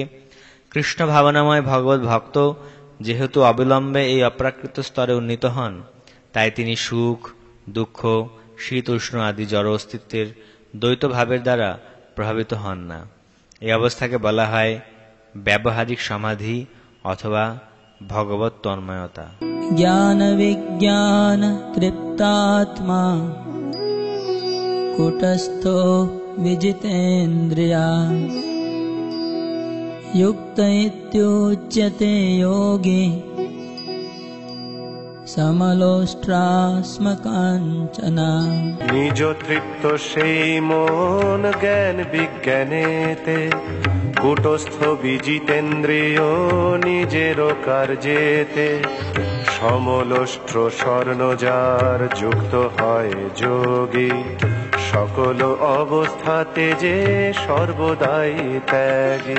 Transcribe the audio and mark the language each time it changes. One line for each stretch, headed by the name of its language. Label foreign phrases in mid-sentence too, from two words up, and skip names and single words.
Bangla: কৃষ্ণ ভাবনাময় ভগবত ভক্ত যেহেতু অবিলম্বে এই অপ্রাকৃত স্তরে উন্নীত হন, তাই তিনি সুখ, দুঃখ, শীত, উষ্ণ আদি জড় অস্তিত্বের দ্বৈত ভাবের দ্বারা প্রভাবিত হন না। এই অবস্থাকে বলা হয় ব্যবহারিক সমাধি অথবা ভগবত তন্ময়তা।
Sanskrit: ज्ञान विज्ञान तृप्तात्मा कूटस्थो विजितेन्द्रिया युक्त इत्युच्यते योगी समलोष्ट्रास्मकाञ्चना।
Bangla: নিজ তৃপ্ত সেই মন জ্ঞান বিজ্ঞানেতে, কূটস্থ বিজিতেন্দ্রিয় নিজের কার্যেতে। সমলোষ্ট্র স্বর্ণজার যুক্ত হয় যোগী, সকল অবস্থাতে যে সর্বদাই ত্যাগী।